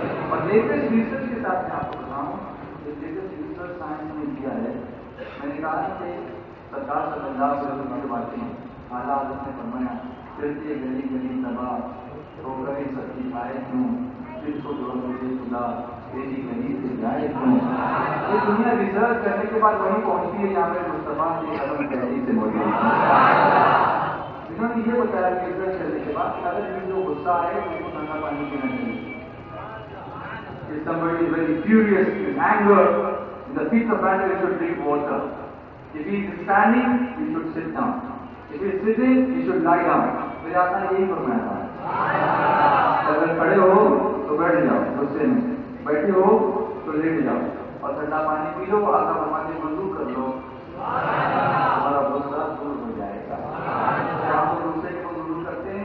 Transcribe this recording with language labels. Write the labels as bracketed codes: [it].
[ur] اور latest research کے ساتھ میں آپ کو بتاؤں، جو لیٹسٹ ریسرچ سائنس نے کیا ہے، میں نے کہا کہ سرکار صلی اللہ علیہ وسلم کے واقعے ہیں، اعلیٰ حضرت نے فرمایا پھرتے گلی گلی تباہ تو کرے سب کی آئے کیوں، پھر کو جو مجھے خدا تیری گلی سے جائے کیوں۔ یہ دنیا ریسرچ کرنے کے بعد وہیں پہنچتی ہے جہاں میرے مصطفیٰ کی قدم پہلی سے موجود ہے۔ انہوں نے یہ بتایا کہ ریسرچ کرنے کے بعد اگر یہ جو غصہ ہے اس کو ٹھنڈا پانی پینا چاہیے۔ [en] If somebody is very furious, in anger, in the heat of anger, he should drink water. If he is standing, he should sit down. If he is sitting, he should lie down. [ur] میرے آقا نے یہی فرمایا تھا، اگر کھڑے ہو تو بیٹھ جاؤ غصے میں، بیٹھے ہو تو لیٹ جاؤ، اور ٹھنڈا پانی پی لو۔ آقا فرماتے ہیں وضو کر لو، تمہارا غصہ دور ہو جائے گا۔ آپ کو غصے کو دور کر